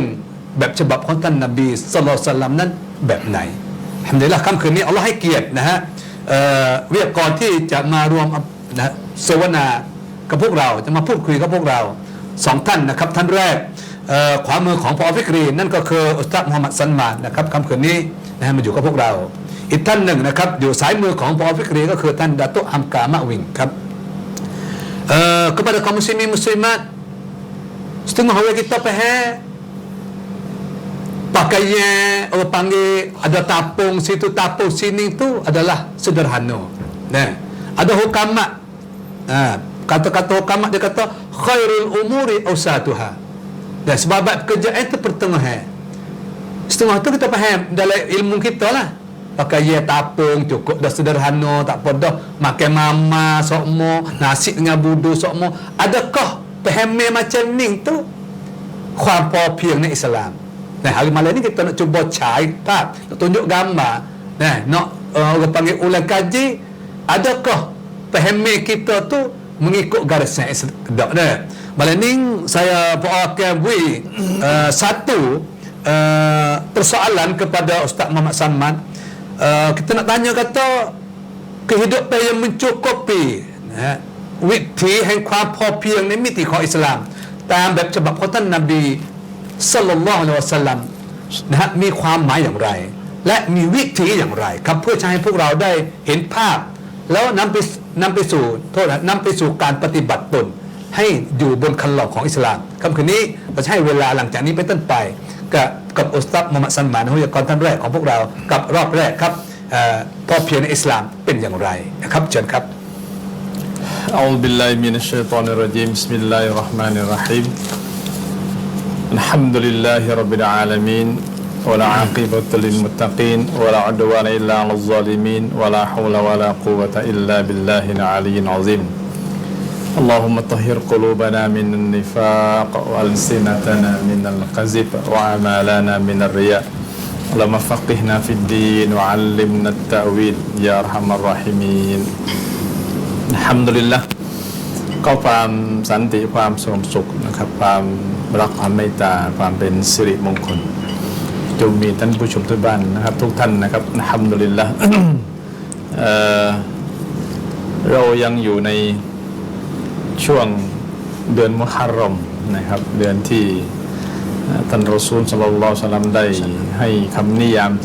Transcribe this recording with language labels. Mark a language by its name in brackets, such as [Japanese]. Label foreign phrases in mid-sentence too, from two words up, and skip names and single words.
[Thai] แบบฉบับของท่านนบีศ็อลลัลลอฮุอะลัยฮิวะซัลลัมนั้นแบบไหนอัลฮัมดุลิลละห์ค่ำคืนนี้อัลลอฮ์ให้เกียรตินะฮะวิทยากรที่จะมารวมนะเสวนากับพวกเราจะมาพูดคุยกับพวกเราสองท่านนะครับท่านแรกขวามือของพอฟิกรีนั่นก็คืออุสตาดมุฮัมมัดซันมานนะครับค่ำคืนนี้นะฮะมาอยู่กับพวกเราอีกท่านหนึ่งนะครับอยู่สายมือของพอฟิกรีก็คือท่านดาตุฮัมกามะวิงครับ [Malay] kepada kaum muslimin muslimat setengah orang kita pakaian orang panggil ada tapung situ tapung sini tu adalah sederhana ada hukamat kata-kata hukamat dia kata [Arabic] خير الأمور أوسطها [Malay] dan sebab pekerjaan itu pertengahan setengah tu kita faham dalam ilmu kita lah pakai ye tapung cukup dah sederhana tak apa dah makan mama sokmo nasi dengan budu sokmo adakah faham macam ni tu [Thai] ความพอเพียงในอิสลาม [Malay] hari malam ni kita nak cuba cari nak tunjuk gambar nak orang panggil ulang kaji adakah faham kita tu mengikut garisan Islam malam ni saya akan beri satu persoalan kepada Ustaz Muhammad Salman kita nak tanya kata kehidupan yang mencukupi [Thai] วิถีแห่งความพอเพียงในมิติของอิสลามตาม แบบฉบับของท่านนบีศ็อลลัลลอฮุอะลัยฮิวะซัลลัมนะฮะมีความหมายอย่างไรและมีวิธีอย่างไรครับเพื่อจะให้พวกเราได้เห็นภาพแล้วนำไปสู่การปฏิบัติตนให้อยู่บนคันลองของอิสลามค่ำคืนนี้เราจะให้เวลาหลังจากนี้เป็นต้นไปกับอุสตัดมุฮัมมัดซันมานวิทยากรท่านแรกของพวกเรากับรอบแรกครับพอเพียงในอิสลามเป็นอย่างไรนะครับเชิญครับ [Arabic] أعوذ بالله من الشيطان الرجيم بسم الله الرحمن الرحيم الحمد لله رب العالمين ولا عاقبة للمتقين ولا عدوان إلا على الظالمين ولا حول ولا قوة إلا بالله العلي العظيم اللهم طهر قلوبنا من النفاق وألسنتنا من الكذب وأعمالنا من الرياء اللهم فقهنا في الدين وعلمنا التأويل يا أرحم الراحمين [Thai] อัลฮัมดุลิลละห์ก็ความสันติความสงบสุขนะครับความรักความเมตตาความเป็นสิริมงคลจงมีท่านผู้ชมทุกบ้านนะครับทุกท่านนะครับอัลฮัมดุลิลละห์ เรายังอยู่ในช่วงเดือนมุฮัรรอมนะครับเดือนที่ท่านรอซูลศ็อลลัลลอฮุอะลัยฮิวะซัลลัมได้ให้คำนิยาม